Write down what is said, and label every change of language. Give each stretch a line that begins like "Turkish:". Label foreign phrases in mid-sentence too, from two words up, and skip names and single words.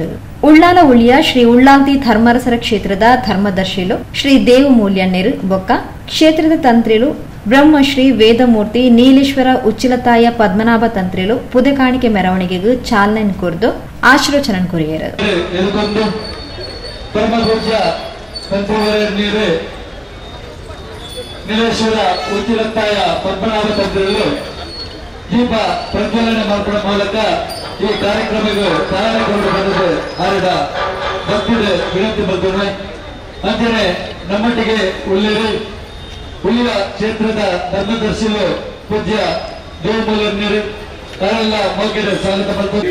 Tulu: ಉಳ್ಳಾಲ ಉಳಿಯ ಶ್ರೀ ಉಳ್ಳಾಲ್ತಿ ಧರ್ಮರಸರ ಕ್ಷೇತ್ರದ ಧರ್ಮದರ್ಶಿಲು ಶ್ರೀ ದೇವಮೂಲ್ಯಣ್ಣರು ಬೊಕ್ಕ ಕ್ಷೇತ್ರದ ತಂತ್ರಿಲು ಬ್ರಹ್ಮಶ್ರೀ ವೇದಮೂರ್ತಿ ನೀಲೇಶ್ವರ ಉಚ್ಚಿಲತಾಯ ಪದ್ಮನಾಭ ತಂತ್ರಿಲು ಪುದೆ ಕಾಣಿಕೆ ಮೆರವಣಿಗೆಗೂ ಚಾಲನೆ ಕೊರ್ದು ಆಶೀರ್ವಚನ ಕೊರಿಯರು. ಪರಮಪೂಜ್ಯ ತಂತ್ರಿವರ ನೀಲೇಶ್ವರ ಉಚ್ಚಿಲತಾಯ ಪದ್ಮನಾಭ ತಂತ್ರಿಲು
Kannada: ದೀಪ ಪ್ರಜ್ವಲನೆ ಮಾಡುವ ಮೂಲಕ ಈ ಕಾರ್ಯಕ್ರಮಕ್ಕೆ ತಯಾರಿಕೊಂಡು ಬಂದದ್ದು
Tulu: ಆರಿದ ಭಕ್ತಿದ ವಿನಂತಿ ಬರ್ತದೆ. ಅಂತೆಯೇ ನಮ್ಮೊಟ್ಟಿಗೆ ಉಳಿಯ ಕ್ಷೇತ್ರದ ಧರ್ಮದರ್ಶಿಲು ಪೂಜ್ಯ ದೇವಮೂಲ್ಯರು ತಾವೆಲ್ಲ ಮೋಕೆರೆ ಸ್ವಾಗತ ಬರ್ತದೆ.